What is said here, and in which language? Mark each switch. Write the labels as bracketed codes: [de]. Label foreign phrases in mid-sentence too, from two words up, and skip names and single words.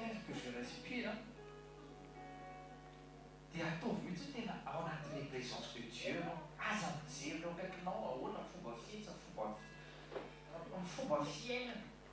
[fr] que je respire, [mg] dia ataovy mihitsy tena ao anatin'le [fr] présence de Dieu, [mg] aza mijery eo akaikinao ahoana fomba fietsy, fomba fiainana.